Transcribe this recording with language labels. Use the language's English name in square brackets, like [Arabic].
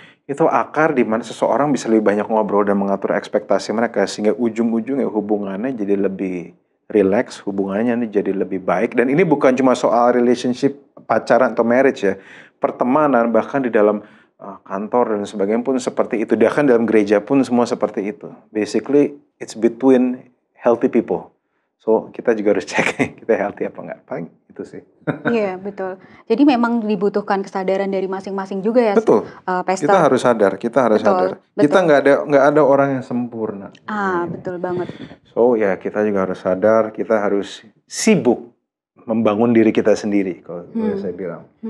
[Indonesian] Itu akar di mana seseorang bisa lebih banyak ngobrol dan mengatur ekspektasi mereka. Sehingga ujung-ujungnya hubungannya jadi lebih relax, hubungannya jadi lebih baik. Dan ini bukan cuma soal relationship pacaran atau marriage ya. Pertemanan, bahkan di dalam kantor dan sebagainya pun seperti itu. Bahkan dalam gereja pun semua seperti itu. [English] Basically, it's between healthy people. [Indonesian] So, kita juga harus cek kita healthy apa enggak. Paling itu sih. Iya, betul. Jadi memang dibutuhkan kesadaran dari masing-masing juga ya. Betul. Pastor. Kita harus sadar. Betul. Kita nggak ada orang yang sempurna. Betul banget. So, ya kita juga harus sadar. Kita harus sibuk membangun diri kita sendiri, kalau saya bilang.